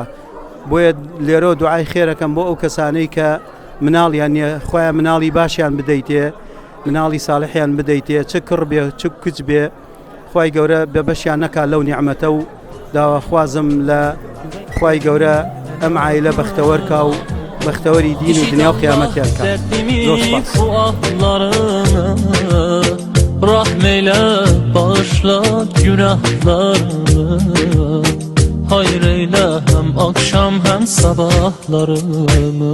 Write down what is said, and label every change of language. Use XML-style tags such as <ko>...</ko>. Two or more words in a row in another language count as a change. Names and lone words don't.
<ckb>بۆیە لێرە دوعای خێرەکەم بۆ ئەو کەسانەی کە مناڵیان نییە، خۆیان مناڵی باشیان بدەیتێ، مناڵی ساڵحیان بدەیتێ، چ کڕ بێ چ کچ بێ، خوای گەورە بە بەشیان نەکا لەو نیعمەتە و داوەخوازم لە خوای گەورە ئەم عایلە بەختەوەرکا و بەختەوەری دین و دنیا و قیامەتیان کە. زۆر سپاس.</ckb> <tr>Rahmeyle bağışla günahlarımı, hayır eyle hem akşam hem sabahlarımı.</tr>